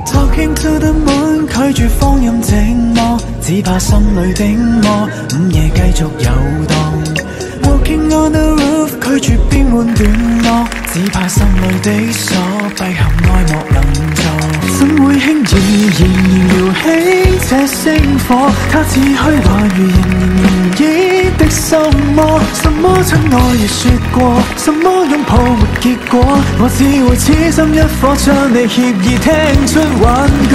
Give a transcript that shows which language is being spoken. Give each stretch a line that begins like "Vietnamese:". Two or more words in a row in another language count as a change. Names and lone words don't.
English: Walking to the moon，
Chinese: 拒絕放任寂寞，只怕心裏的我午夜繼續遊蕩。
English: Walking on the roof，
Chinese: 拒絕變換段落，只怕心裏的鎖閉合愛莫能助。怎會輕易搖起這星火？它似虛幻如人言意的心魔。什麼親愛亦說過，什麼擁抱沒結果，我只會痴心一顆，將你協議聽出幻覺。